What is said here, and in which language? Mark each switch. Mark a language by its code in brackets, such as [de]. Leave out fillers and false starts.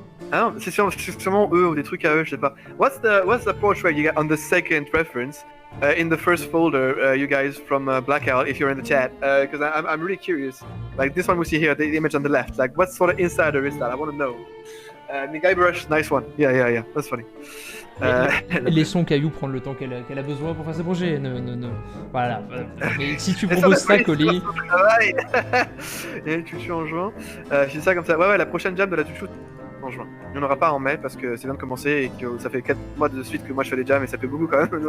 [fr] Ah non, c'est sûrement eux ou des trucs à eux, je sais pas. [en] What's the portrait you got on the second reference? In the first folder, you guys from Blackout, if you're in the chat, because I'm really curious. Like this one we see here, the image on the left. Like what sort of insider is that? I want to know. Guybrush, nice one. Yeah, that's funny. [fr] Laissons Caillou prendre le temps qu'elle a besoin pour faire ses projets. Voilà. Mais si tu proposes ça, Colli. Et une tutu en juin. Je dis ça comme ça. Ouais, la prochaine jam de la tutu en juin. Il n'y en aura pas en mai parce que c'est bien de commencer et que ça fait 4 mois de suite que moi je fais les jams et ça fait beaucoup quand même.